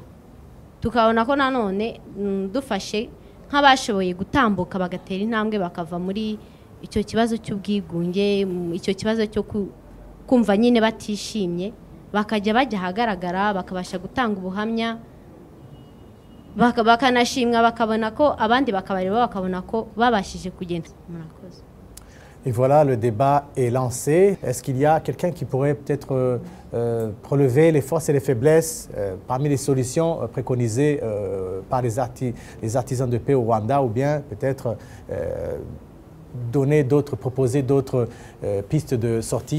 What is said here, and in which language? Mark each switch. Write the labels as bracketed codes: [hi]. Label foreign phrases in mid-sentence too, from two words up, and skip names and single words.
[rw] Tukabona ko nanone dufashe nk'abashoboye gutambuka bagatera intambwe bakava muri icyo kibazo cy'ubwigunge, icyo kibazo cyo kumva nyine batishimye, bakajya bajya ahagaragara bakabasha gutanga ubuhamya, bakanashimwa, bakabona ko abandi bakabareba bakabona ko babashije kugenda. Murakoze. [fr] Et voilà, le débat est lancé. Est-ce qu'il y a quelqu'un qui pourrait peut-être relever les forces et les faiblesses parmi les solutions préconisées par les artisans de paix au Rwanda, ou bien peut-être proposer d'autres pistes de sortie?